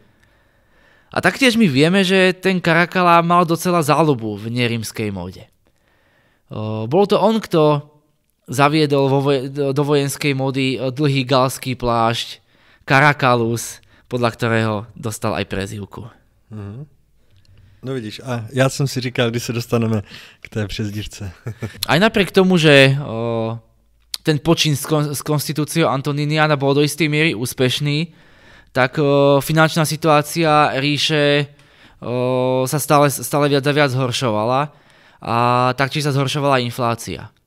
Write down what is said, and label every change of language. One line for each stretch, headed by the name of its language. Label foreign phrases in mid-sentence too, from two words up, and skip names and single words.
Slovak: A taktiež my vieme, že ten Caracalla mal docela záľubu v nerímskej móde. Bol to on, kto zaviedol do vojenskej módy dlhý galský plášť Caracallus, podľa ktorého dostal aj prezývku.
Czech: No vidíš, a já jsem si říkal, kdy se dostaneme k té přezdívce.
Slovak: Aj napriek tomu, že ten počin s konstitúciou Antoniniana bol do istej miery úspešný, tak finančná situácia ríše sa stále viac a viac zhoršovala a taktiež sa zhoršovala inflácia.